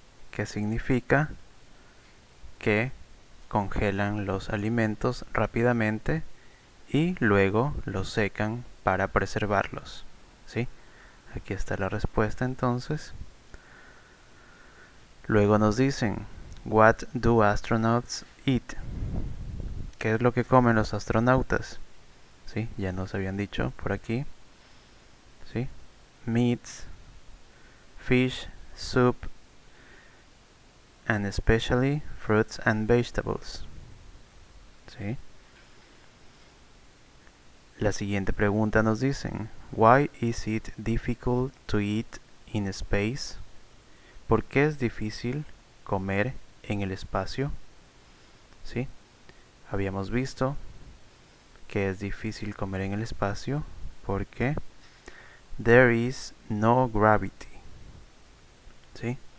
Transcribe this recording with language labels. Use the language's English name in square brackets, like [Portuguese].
[Spanish] Que significa que congelan los alimentos rápidamente y luego los secan para preservarlos, ¿sí? Aquí está la respuesta entonces. Luego nos dicen, [English] what do astronauts eat? [Spanish] ¿Qué es lo que comen los astronautas? ¿Sí? Ya nos habían dicho por aquí, ¿sí? [English] Meats, fish, soup, and especially fruits and vegetables. [Spanish] ¿Sí? La siguiente pregunta nos dicen, [English] why is it difficult to eat in space? [Spanish] ¿Por qué es difícil comer en el espacio, ¿sí? Habíamos visto que es difícil comer en el espacio porque [English] there is no gravity, [Spanish] ¿sí?